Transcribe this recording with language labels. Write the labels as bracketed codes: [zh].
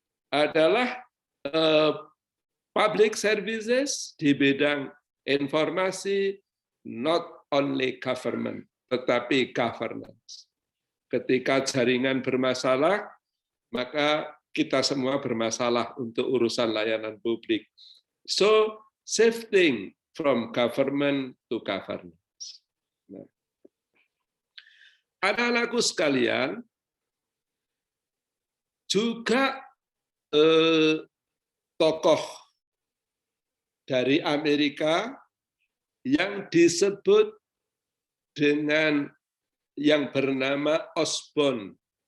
[id] Adalah [en] public services [id] di bidang informasi, [en] not only government, [id] tetapi [en] governance. [id] Ketika jaringan bermasalah, maka kita semua bermasalah untuk urusan layanan publik. [en] So, shifting from government to governance. [id] Nah. Anak-anakku sekalian, juga tokoh dari Amerika yang disebut dengan yang bernama Osborne.